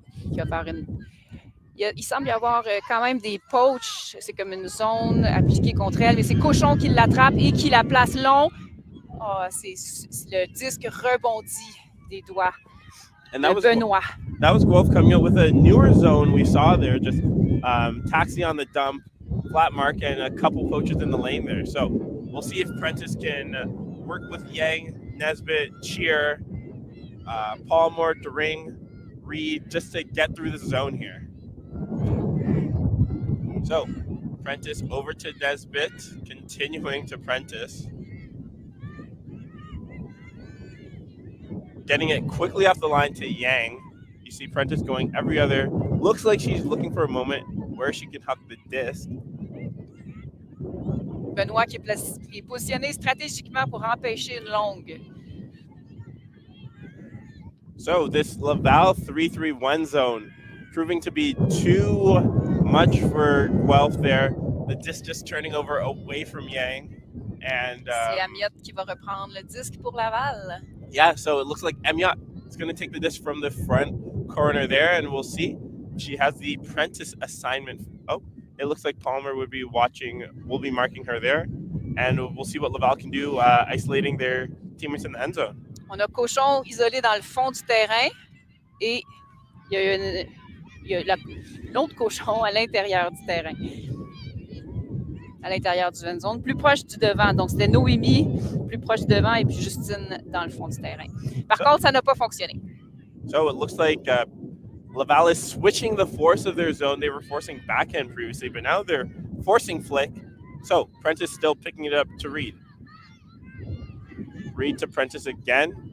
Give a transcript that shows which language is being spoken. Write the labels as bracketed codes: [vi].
[fr] Qui va faire il semble y avoir quand même des poches. C'est comme une zone appliquée contre elle, mais c'est Cochon qui l'attrape et qui la place long. Oh, c'est le disque rebondit des doigts de Benoit. [en] That was Guelph coming out with a newer zone we saw there, just taxi on the dump, flat mark, and a couple poaches in the lane there. So we'll see if Prentice can work with Yang, Nesbitt, Cheer, Palmore, DeRing, Reed, just to get through the zone here. So Prentice over to Nesbitt, continuing to Prentice. Getting it quickly off the line to Yang. You see Prentice going every other. Looks like she's looking for a moment where she can huck the disc. [fr] Benoit qui est positionné stratégiquement pour empêcher une longue. [en] So this Laval 3-3-1 zone proving to be too much for Guelph there. The disc just turning over away from Yang. And [fr] c'est Amiot qui va reprendre le disque pour Laval. [en] Yeah, so it looks like Amiot is going to take the disc from the front corner there, and we'll see. She has the Prentice assignment. Oh, it looks like Palmer would be watching. We'll be marking her there, and we'll see what Laval can do, isolating their teammates in the end zone. [fr] On a Cochon isolé dans le fond du terrain, et il y a l'autre Cochon à l'intérieur du terrain, à l'intérieur du end zone, plus proche du devant. Donc, c'était Noémie plus proche du devant et puis Justine dans le fond du terrain. Par contre, ça n'a pas fonctionné. [en] So it looks like Laval is switching the force of their zone. They were forcing backhand previously, but now they're forcing flick. So Prentice still picking it up to Reed. Reed to Prentice again.